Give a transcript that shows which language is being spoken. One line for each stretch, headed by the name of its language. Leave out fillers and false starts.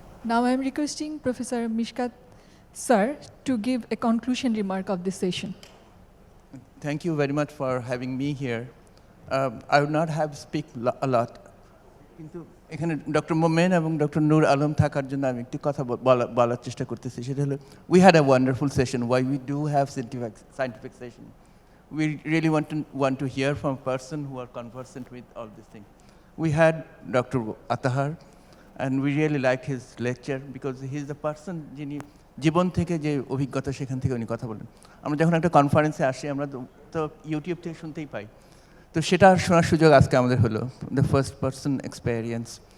English: Now I am requesting Professor Meskat sir to give a conclusion remark of this session. Thank you very much for having me here. I would not have speak a lot.
Bangla: কিন্তু এখানে doctor মোমেন এবং doctor নূর আলম থাকার জন্য আমি একটি কথা বলার চেষ্টা করতেছি। সেটা হলো,
English: we had a wonderful session. Why we do have scientific session. We really want to hear from a person who are conversant with all these things. We had Dr.
Bangla: Atahar,
English: and we really liked his lecture because he is the person
Bangla: যিনি জীবন থেকে যে অভিজ্ঞতা সেখান থেকে উনি কথা বলেন। আমরা যখন একটা কনফারেন্সে আসি, আমরা তো ইউটিউব থেকে শুনতেই পাই। তো সেটা শোনার সুযোগ আজকে আমাদের হলো,
English: The first person experience.